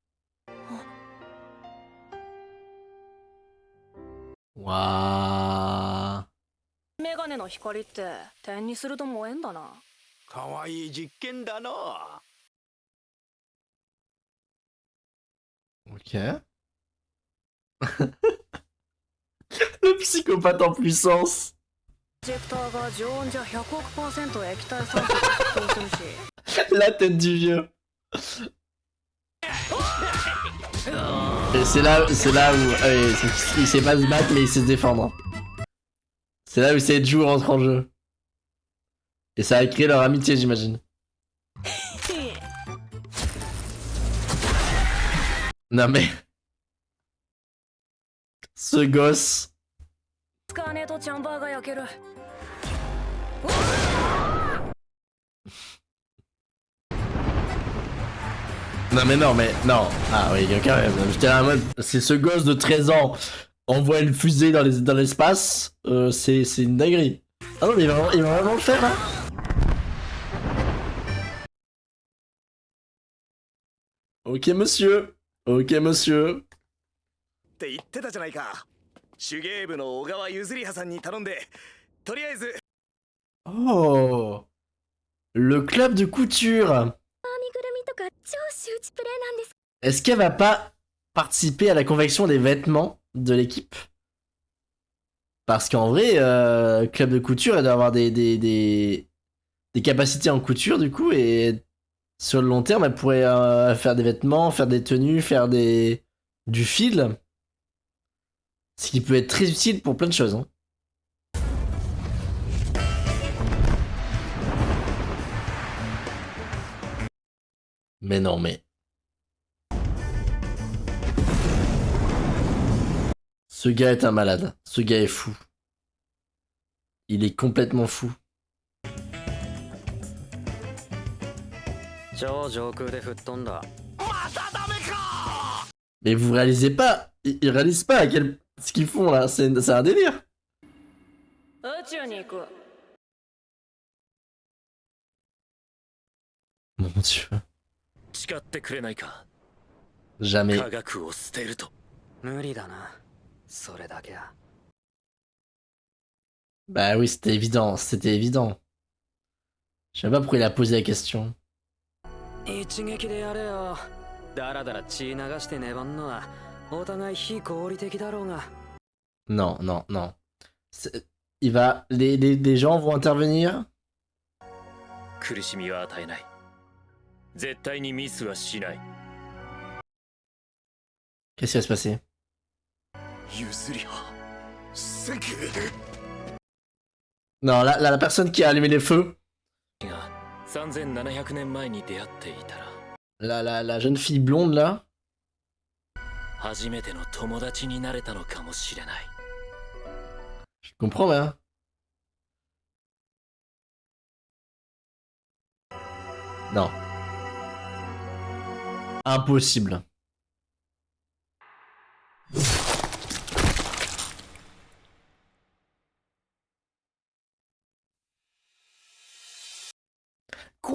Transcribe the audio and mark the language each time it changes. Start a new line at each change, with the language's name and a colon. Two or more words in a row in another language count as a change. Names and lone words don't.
French: Waouh.
Japanese: メガネの光って点にすると燃えんだな。かわいい実験だな。
French: Ok. Le psychopathe en puissance.
Japanese: プロジェクターが常温じゃ100億%液体酸素が沸騰するし。
French: La tête du vieux. Et c'est là où il sait pas se battre mais il sait se défendre. C'est là où Seiju rentre en jeu. Et ça a créé leur amitié, j'imagine. Non mais... Ce gosse...
Japanese: 使わねえとチャンバーが焼ける。
French: Non mais non mais... Non. Ah oui, quand même. J'étais là en mode... C'est ce gosse de 13 ans. Envoie une fusée dans l'espace. C'est une dinguerie. Ah non mais il va vraiment le faire là. Ok monsieur. Ok monsieur.
Japanese: って言ってたじゃないか。手芸部の小川譲り葉さんに頼んで、とりあえず。
French: Oh. Le club de couture.
Japanese: 編みぐるみとか超周知プレイなんです。
French: Est-ce qu'elle va pas participer à la confection des vêtements de l'équipe? Parce qu'en vrai, club de couture, elle doit avoir des capacités en couture du coup, et sur le long terme, elle pourrait faire des vêtements, faire des tenues, faire du fil. Ce qui peut être très utile pour plein de choses. Hein. Mais non, mais... Ce gars est un malade. Ce gars est fou. Il est complètement fou.
Japanese: 超上空で吹っ飛んだ。
French: Mais vous réalisez pas, ils réalisent pas ce qu'ils font là, c'est un délire.
Japanese: 宇宙に行く。
French: Mon dieu.
Japanese: 誓ってくれないか。
French: Jamais.
Japanese: 科学を捨てると。無理だな。それだけは。
French: Bah oui, c'était évident, c'était évident. Je sais pas pourquoi il a posé la question.
Japanese: 一撃でやれよ。だらだら血流して粘んのはお互い非合理的だろうが。
French: Non, non, non. Les gens vont intervenir.
Japanese: 苦しみは与えない。絶対にミスはしない。
French: Qu'est-ce qui va se passer?
Japanese: 譲り葉。セク。
French: Non, la personne qui a allumé les feux.
Japanese: が3700年前に出会っていたら。
French: La jeune fille blonde là.
Japanese: 初めての友達になれたのかもしれない。
French: Je comprends, hein. Non. Impossible. Quoi?